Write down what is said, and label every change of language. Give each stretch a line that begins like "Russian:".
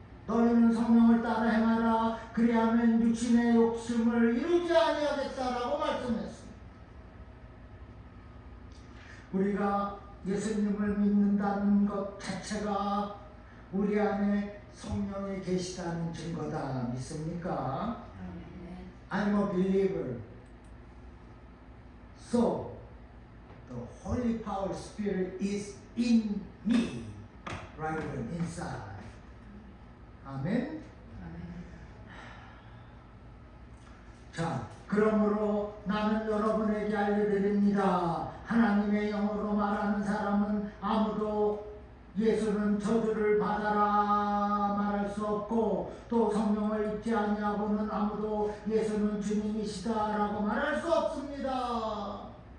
Korean: 너희는 성령을 따라 행하라. 그리하면 육신의 욕심을 이루지 아니하겠다라고 말씀했습니다. 우리가 예수님을 믿는다는 것 자체가 우리 안에 성령이 계시다는 증거다. 믿습니까?
English: I'm a believer. So the Holy Power Spirit is in me, right inside.
Korean: 아멘. 자, 그러므로 나는 여러분에게 알려드립니다. 하나님의 영으로 말하는 사람은 아무도 예수는 저주를 받아라 말할 수 없고, 또 성령을 잊지 아니하고는 아무도 예수는 주님이시다라고 말할 수 없습니다.